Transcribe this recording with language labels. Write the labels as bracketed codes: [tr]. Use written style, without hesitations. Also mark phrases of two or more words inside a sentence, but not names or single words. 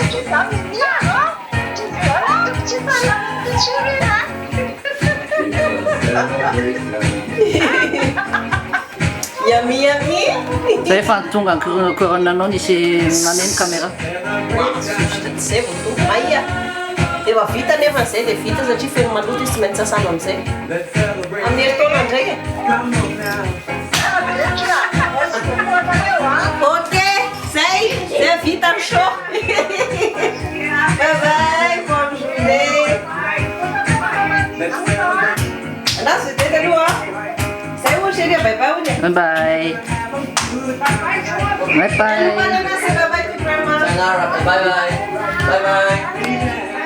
[en] Yummy, yummy. [mg] Zay fantonga korananao nisy naneno caméra. Zay vao tonga maia. Efa vita nefa zay dia vita satria feno maloto izy tsy maintsy sasana amin'izay. Amin'ny herintaona ndraiky. Ok, zay vita ny show. [en] Bye bye, [fr] bonne journée. Là, c'était de loin. C'est où, chérie? [en] Bye bye. Bye bye. Bye bye. Bye bye. Bye bye. Bye bye.